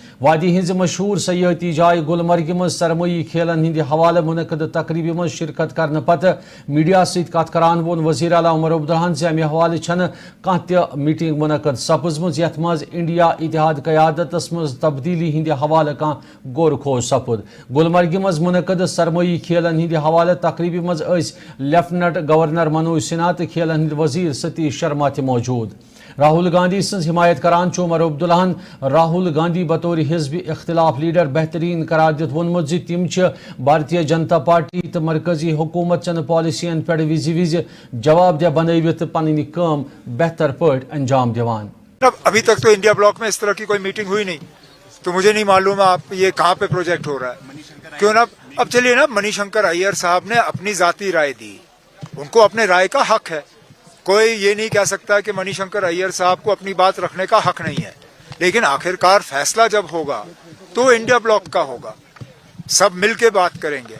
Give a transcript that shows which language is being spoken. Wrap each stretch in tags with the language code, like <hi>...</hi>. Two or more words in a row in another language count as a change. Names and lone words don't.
<ks>वादी हिंज मशहूर सयाहती जाय गुलमर्ग मज सरमई खेलन हिंद हवाले मुनक़द तकरीब मज शिरकत करने पत मीडिया सत कथ करान वोन वजीर आला उमर अब्दुल्लाहन जे अमे हवाले छन कांह ते मीटिंग मुनक़द सपजमज यथ मज इंडिया इतिहाद क़यादतस मज तब्दीली हिंद हवाले कांह गोर खोज गुलमर्ग मज मुनक़द सरमई खेलन हिंद हवाले तकरीबी मज</ks> <en>Lieutenant Governor</en> <ks>मनोज सिन्हा तो खेलन हिंद वजीर सतीश शर्मा ते मौजूद। राहुल गांधी सज हिमायत करान उमर अब्दुल्लाहन राहुल गांधी बतौर हिज़्ब इख्तिलाफ लीडर बेहतरीन करार दित वोनमुत जे तिम भारतीय जनता पार्टी तो मरकजी हुकूमत चन पॉलिसियन पे विज विज जवाबदेह बनवित पन्नी काम बेहतर पट अंजाम दिवान।</ks> <ur>ابھی تک تو انڈیا بلاک میں اس طرح کی کوئی میٹنگ ہوئی نہیں، تو مجھے نہیں معلوم آپ یہ کہاں پہ پروجیکٹ ہو رہا ہے. کیوں نا اب چلیے نا، منی شنکر ایر صاحب نے اپنی ذاتی رائے دی، ان کو اپنے رائے کا حق ہے. کوئی یہ نہیں کہہ سکتا کہ منی شنکر ایر صاحب کو اپنی بات رکھنے کا حق نہیں ہے، لیکن آخرکار فیصلہ جب ہوگا تو انڈیا بلاک کا ہوگا، سب مل کے بات کریں گے.</ur>